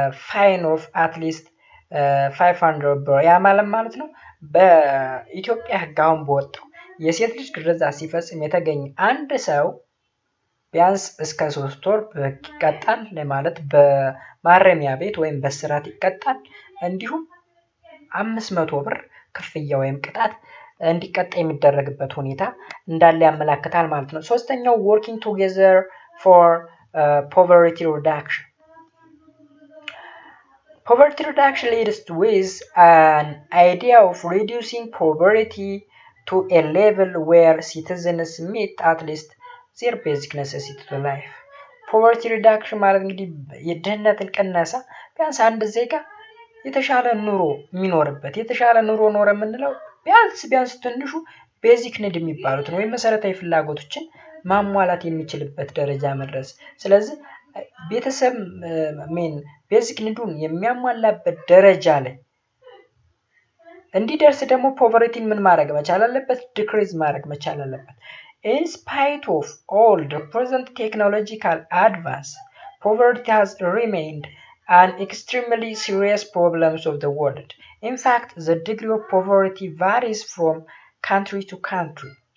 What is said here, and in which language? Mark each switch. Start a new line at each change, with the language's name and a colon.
English: fine of at least 500
Amharic: ብር። ያ ማለት ነው በኢትዮጵያ ህግ አሁን በወጣው የሴት ልጅ ግርዛት ሲፈጽም የተገኘ አንድ ሰው ቢያንስ እስከ 3 ወር ይቀጣል ማለት በማረሚያ ቤት ወይም በስራት ይቀጣል። እንዲሁም 500 ብር ክፍያ ወይም ቅጣት እንዲቀጣ የሚደረግበት ሁኔታ እንዳለ ያመለክታል ማለት ነው። ሶስተኛው
English: working together for poverty reduction. Poverty reduction leads with an idea of reducing poverty to a level where citizens meet at least their basic necessity to life.
Amharic: ፖቨርቲ ሪዳክሽን ማለት እንግዲህ የድህነትን ቅነሳ ቢያንስ አንድ ዜጋ የተሻለ ኑሮ የሚኖርበት የተሻለ ኑሮ ኖረ የምንለው ቢያንስ ትንሹ ቤዚክ ኒድ የሚባሉት ወይም መሰረታዊ ፍላጎቶችን ማሟላት የሚችልበት ደረጃ መድረስ። ስለዚህ ቤተሰብ ቤዚክ ኒዱን የሚያሟላበት ደረጃ ላይ እንዲደርስ ደግሞ ፖቨርቲን ምን ማድረግ መቻል አለበት? ዲክሪዝ ማድረግ መቻል አለበት።
English: In spite of all the present technological advance, poverty has remained an extremely serious problem of the world. In fact, the degree of poverty varies from country to country.